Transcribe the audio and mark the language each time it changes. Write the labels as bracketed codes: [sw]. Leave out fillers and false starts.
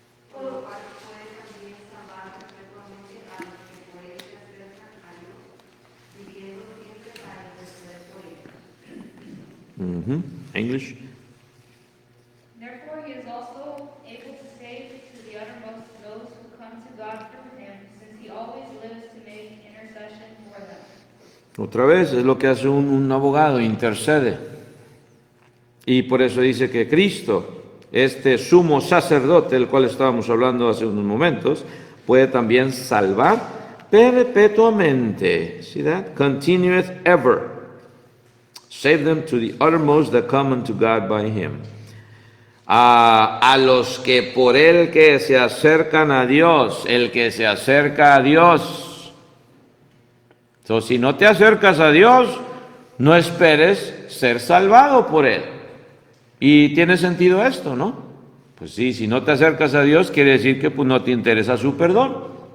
[es] Por lo cual puede también salvar perpetuamente a los que por él se acercan a Dios, viviendo siempre para interceder por ellos. [en] English. Therefore he is also able to save to the uttermost those who come to God through him, since he always lives to make intercession for them. [es] Otra vez, es lo que hace un abogado, intercede. Y por eso dice que Cristo, este sumo sacerdote, del cual estábamos hablando hace unos momentos, puede también salvar perpetuamente. [en] See that? Continueth ever. Save them to the uttermost that come unto God by him. [es] A los que por él que se acercan a Dios, el que se acerca a Dios. Entonces, si no te acercas a Dios, no esperes ser salvado por él. Y tiene sentido esto, ¿no? Pues sí, si no te acercas a Dios, quiere decir que pues, no te interesa su perdón.